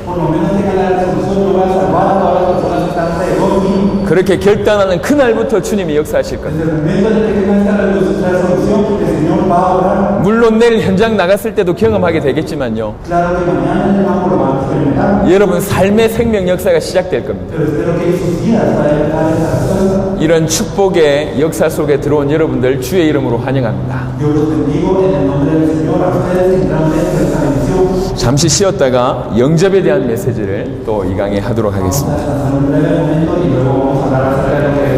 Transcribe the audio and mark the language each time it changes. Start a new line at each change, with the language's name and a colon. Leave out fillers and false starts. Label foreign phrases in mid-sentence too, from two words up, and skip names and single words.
Spanish: Por lo menos tengan la resolución, yo voy a salvar a todas las personas que están alrededor mío.
Korean: 그렇게 결단하는 그날부터 주님이 역사하실 겁니다.
Spanish: Desde el momento en el que tengan esta resolución, el Señor va a obrar.
Korean: 물론 내일 현장 나갔을 때도 경험하게 되겠지만요.
Spanish: Claro que mañana en el campo lo van a experimentar,
Korean: 여러분 삶의 생명 역사가 시작될 겁니다.
Spanish: pero espero que en sus vidas vayan a dar esta respuesta.
Korean: 이런 축복의 역사 속에 들어온 여러분들 주의 이름으로 환영합니다.
Spanish: Yo los bendigo en el nombre del Señor a ustedes que entraron dentro de esta bendición.
Korean: 잠시 쉬었다가 영접에 대한 메시지를 또 이 강의 하도록 하겠습니다.
Spanish: Vamos a descansar un breve momento y luego vamos a hablar acerca de